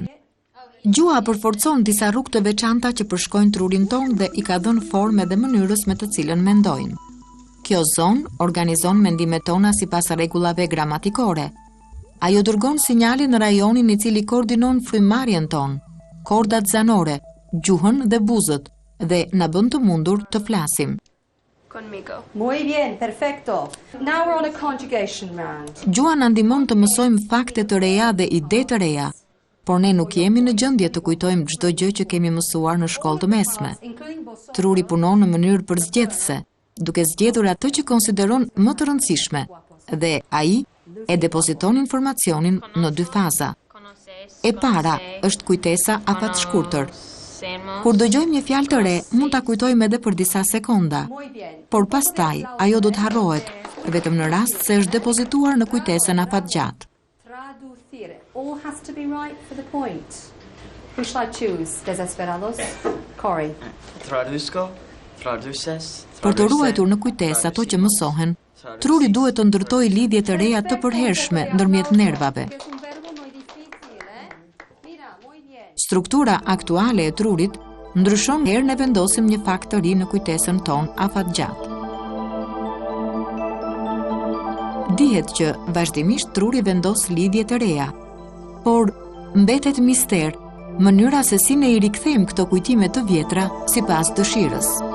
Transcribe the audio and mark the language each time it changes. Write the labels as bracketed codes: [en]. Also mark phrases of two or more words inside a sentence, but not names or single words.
[sq] Gjua përforcon disa rrugë të veçanta që përshkojnë trurin tonë dhe I ka dhënë formë dhe mënyrës me të cilën mendojmë. Kjo zonë organizon mendimet tona sipas rregullave gramatikore. Ajo dërgon sinjale në rajonin I cili koordinon frymëmarrjen tonë, kordat zanore, gjuhën dhe buzët, dhe na bën të mundur të flasim. [es] Conmigo. Muy bien, perfecto. [en] Now we're on a conjugation round. [sq] Gjua na ndihmon të mësojmë fakte të reja dhe ide të reja, por ne nuk jemi në gjendje të kujtojmë çdo gjë që kemi mësuar në shkollë të mesme. Truri punon në mënyrë përzgjedhëse, duke zgjedhur atë që konsideron më të rëndësishme, dhe ai e depoziton informacionin në dy faza. E para është kujtesa afatshkurtër. Kur dëgjojmë një fjalë të re, mund ta kujtojmë edhe për disa sekonda, por pastaj ajo do të harrohet, vetëm në rast se është depozituar në kujtesën afatgjatë. [es] Traducire. [en] All has to be right for the point. Who shall I choose? [es] Desesperados? Corey. Traduzco, traduces. [sq] Për të ruajtur në kujtesë ato që mësohen, truri duhet të ndërtojë lidhje të reja të përhershme ndërmjet nervave. [es] Es un verbo muy difícil, Mira, muy bien. [sq] Struktura aktuale e trurit ndryshon herë ne vendosim një fakt të ri në kujtesën tonë afatgjatë. Dihet që vazhdimisht truri vendos lidhje të reja, por mbetet mister mënyra se si ne I rikthejmë këto kujtime të vjetra sipas dëshirës.